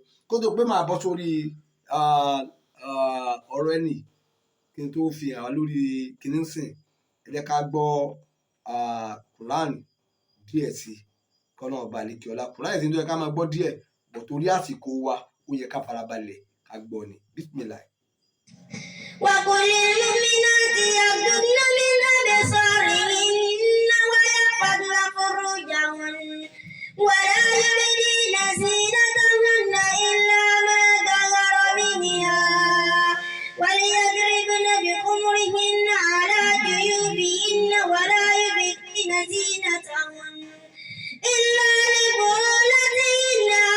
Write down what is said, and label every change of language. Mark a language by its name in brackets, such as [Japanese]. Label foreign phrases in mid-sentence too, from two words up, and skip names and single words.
[Yoruba] Kó tó pé máa bọ́ sórí ọ̀rọ̀ ẹnì kí n tó fi hàn wá lórí kíní sìn ẹ jẹ́ ká gbọ́ Quran díẹ̀ sí kọ́nà ọba àlekè ọlá. Quran yìí ti ń tó yẹ ká máa gbọ́ díẹ̀ bọ̀ torí àsìkò wa ó yẹ ká farabalẹ̀ ká gbọ́ ni. Bismillah. [Arabic] وقل للمؤمنات يغضضن من أبصارهن ويحفظن فروجهن ولا يبدين زينتهن إلا ما ظهر منها وليضربن بخمرهن على جيوبهن ولا يبدين زينتهن إلا لبعولتهن